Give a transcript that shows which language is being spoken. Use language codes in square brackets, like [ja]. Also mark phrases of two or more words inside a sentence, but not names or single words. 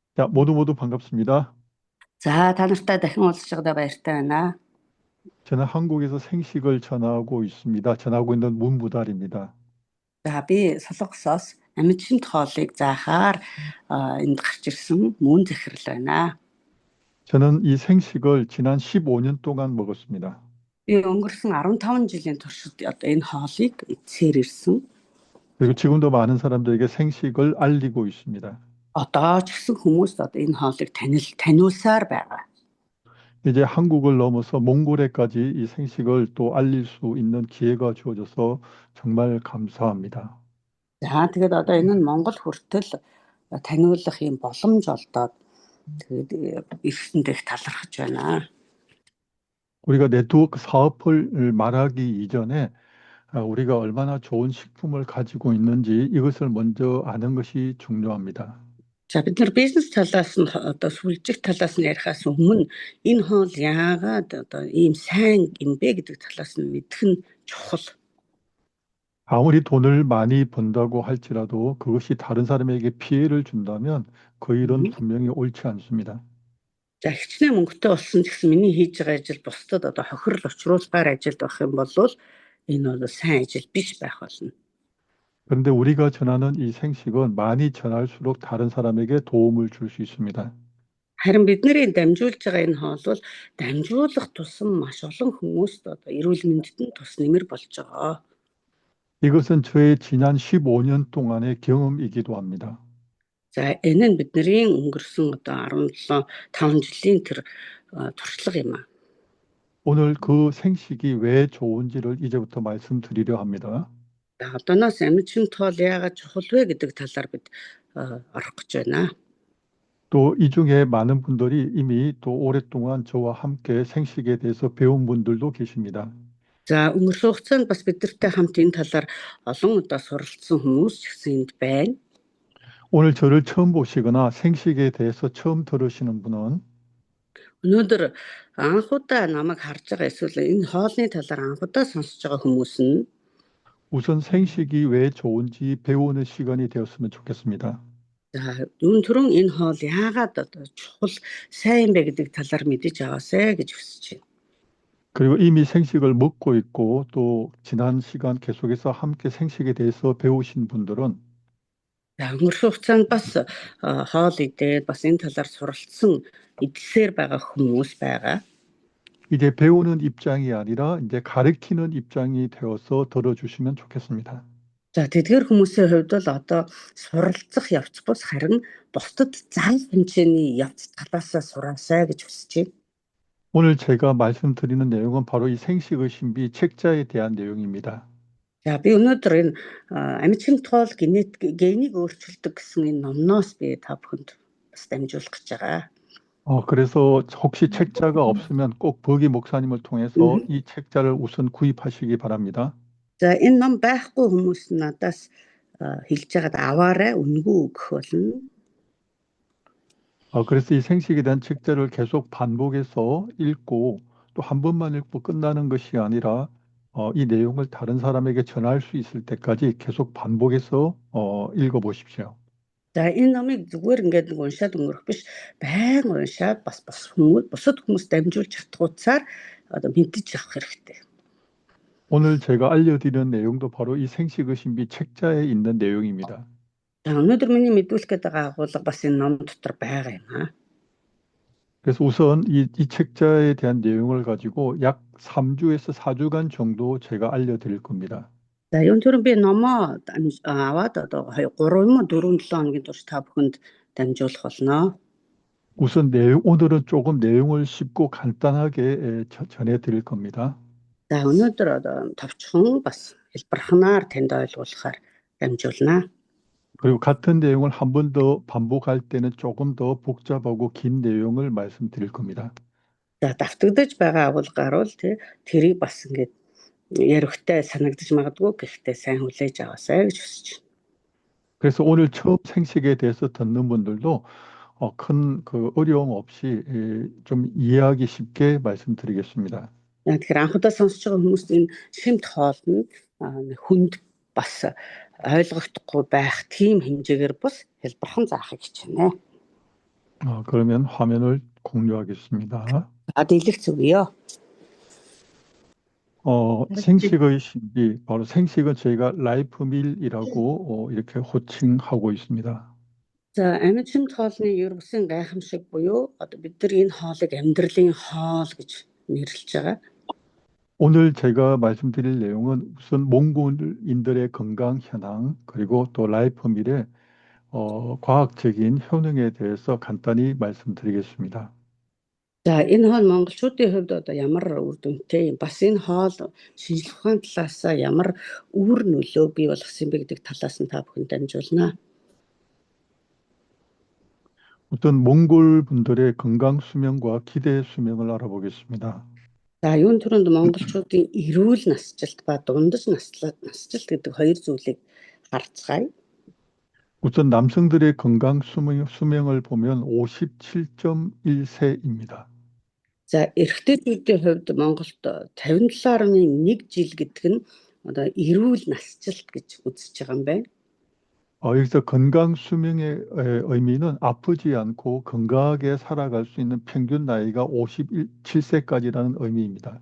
[ko] 자, 모두 반갑습니다. 자, [mn] та нартай дахин уулзж байгаадаа баяртай байна. [ko] 저는 한국에서 생식을 전하고 있습니다. 전하고 있는 문무달입니다. [mn] За, би Солонгосоос амьд хоолыг заахаар энд гарч ирсэн мөн захирал байна. [ko] 저는 이 생식을 지난 15년 동안 먹었습니다. [mn] Би өнгөрсөн 15 жилийн туршид одоо энэ хоолыг эцсээр ирсэн. [ko] 그리고 지금도 많은 사람들에게 생식을 알리고 있습니다. [mn] Одоо ч гэсэн хүмүүст одоо энэ хоолыг таниулсаар байгаа. [ko] 이제 한국을 넘어서 몽골에까지 이 생식을 또 알릴 수 있는 기회가 주어져서 정말 감사합니다. [mn] За, тэгээд одоо энэ нь Монгол хүртэл таниулах юм боломж олдоод тэгээд ирсэндээ их талархаж байна. [ko] 우리가 네트워크 사업을 말하기 이전에 우리가 얼마나 좋은 식품을 가지고 있는지 이것을 먼저 아는 것이 중요합니다. [mn] За, бид нар бизнес талаас нь одоо сүлжих талаас нь ярихаас өмнө энэ хоол яагаад одоо ийм сайн юм бэ гэдэг талаас нь мэдэх нь чухал. [ko] 아무리 돈을 많이 번다고 할지라도 그것이 다른 사람에게 피해를 준다면 그 일은 분명히 옳지 않습니다. [mn] За, хичнээн мөнгөтэй болсон ч гэсэн миний хийж байгаа ажил бусдад одоо хохирол учруулахаар ажилд байх юм бол энэ бол сайн ажил биш байх болно. [ko] 그런데 우리가 전하는 이 생식은 많이 전할수록 다른 사람에게 도움을 줄 수 있습니다. [mn] Харин бидний дамжуулж байгаа энэ хоол бол дамжуулах тусам маш олон хүмүүст одоо эрүүл мэндэд нь тус нэмэр болж байгаа. [ko] 이것은 저의 지난 15년 동안의 경험이기도 합니다. [mn] За, энэ нь бидний өнгөрсөн одоо 5 жилийн тэр туршлага юм аа. [ko] 오늘 그 생식이 왜 좋은지를 이제부터 말씀드리려 합니다. [mn] За, одооноос амьд хоол яагаад чухал вэ гэдэг талаар бид орох гэж байна. [ko] 또 이 중에 많은 분들이 이미 또 오랫동안 저와 함께 생식에 대해서 배운 분들도 계십니다. [mn] За, өнгөрсөн хугацаанд бас бидэртэй хамт энэ талаар олон удаа суралцсан хүмүүс ч гэсэн энд байна. [ko] 오늘 저를 처음 보시거나 생식에 대해서 처음 들으시는 분은 [mn] Өнөөдөр анхудаа намайг харж байгаа эсвэл энэ хоолны талаар анхудаа сонсож байгаа хүмүүс нь [ko] 우선 생식이 왜 좋은지 배우는 시간이 되었으면 좋겠습니다. [mn] за, юун түрүүн энэ хоол яагаад одоо чухал сайн бэ гэдэг талаар мэдэж аваасай гэж хүсэж байна. [ko] 그리고 이미 생식을 먹고 있고 또 지난 시간 계속해서 함께 생식에 대해서 배우신 분들은 [mn] За, өнгөрсөн хугацаанд бас хоол идээд бас энэ талаар суралцсан эдлсээр байгаа хүмүүс байгаа. [ko] 이제 배우는 입장이 아니라 이제 가르치는 입장이 되어서 들어주시면 좋겠습니다. [mn] За, тэдгээр хүмүүсийн хувьд бол одоо суралцах явц бус харин бусдад заах хэмжээний явц талаасаа сураасай гэж хүсэж байна. [ko] 오늘 제가 말씀드리는 내용은 바로 이 생식의 신비 책자에 대한 내용입니다. [mn] За, би өнөөдөр энэ амьд хоол генийг өөрчилдөг гэсэн энэ номноос би та бүхэнд бас дамжуулах гэж байгаа. [ko] 그래서 혹시 책자가 없으면 꼭 버기 목사님을 통해서 이 책자를 우선 구입하시기 바랍니다. [mn] За, энэ ном байхгүй хүмүүс надаас хэлж байгаад аваарай, үнгүй өгөх болно. [ko] 그래서 이 생식에 대한 책자를 계속 반복해서 읽고 또 한 번만 읽고 끝나는 것이 아니라 이 내용을 다른 사람에게 전할 수 있을 때까지 계속 반복해서 읽어보십시오. [mn] За, энэ номыг зүгээр ингээд нэг уншаад өнгөрөх биш, байнга уншаад бас бусад хүмүүс дамжуулж чадхуйцаар одоо мэдэж авах хэрэгтэй. [ko] 오늘 제가 알려드리는 내용도 바로 이 생식의 신비 책자에 있는 내용입니다. [mn] За, өнөөдөр миний мэдүүлэх гээд байгаа агуулга бас энэ ном дотор байгаа юм аа. [ko] 그래서 우선 이 책자에 대한 내용을 가지고 약 3주에서 4주간 정도 제가 알려드릴 겁니다. [mn] За, юун түрүүн би номоо аваад одоо 3 юм уу 4-7 хоногийн турш та бүхэнд дамжуулах болно. [ko] 우선 오늘은 조금 내용을 쉽고 간단하게 전해드릴 겁니다. [mn] За, өнөөдөр одоо товчхон бас хэлбэрхнаар танд ойлгуулахаар дамжуулнаа. [ko] 그리고 같은 내용을 한 번 더 반복할 때는 조금 더 복잡하고 긴 내용을 말씀드릴 겁니다. [mn] За, давтагдаж байгаа агуулгаар бол тэрийг бас ингээд ярихтай санагдаж магадгүй гэхдээ сайн хүлээж аваасай гэж хүсэж байна. [ko] 그래서 오늘 처음 생식에 대해서 듣는 분들도 큰 어려움 없이 좀 이해하기 쉽게 말씀드리겠습니다. [mn] Тэгэхээр анхудаа сонсож байгаа хүмүүст энэ шимт хоол нь хүнд бас ойлгогдохгүй байх тийм хэмжээгээр бас хэлбэрхэн заахыг хичээнэ. [ko] 그러면 화면을 공유하겠습니다. [mn] дэлгэц өгье. [ko] 생식의 신비, 바로 생식은 저희가 라이프밀이라고 이렇게 호칭하고 있습니다. [mn] За амьд шимт хоолны ер бусын гайхамшиг буюу одоо бид нар энэ хоолыг амьдралын хоол гэж нэрлэж байгаа. [ko] 오늘 제가 말씀드릴 내용은 우선 몽골인들의 건강 현황, 그리고 또 라이프밀의 과학적인 효능에 대해서 간단히 말씀드리겠습니다. [mn] За энэ хоол монголчуудын хувьд одоо ямар үр дүнтэй юм, бас энэ хоол шинжлэх ухааны талаас ямар үр нөлөө бий болгосон бэ гэдэг талаас нь та бүхэнд дамжуулнаа. [ko] 우선 몽골 분들의 건강 수명과 기대 수명을 알아보겠습니다. [mn] За юун түрүүнд монголчуудын эрүүл насжилт ба дундаж насжилт гэдэг хоёр зүйлийг харцгаая. [ko] 우선 남성들의 건강 수명을 보면 57.1세입니다. [mn] За эрэгтэйчүүдийн хувьд Монголд 57.1 жил гэдэг нь одоо эрүүл насжилт гэж үзэж байгаа юм байна. [ko] 여기서 건강 수명의 의미는 아프지 않고 건강하게 살아갈 수 있는 평균 나이가 57세까지라는 의미입니다.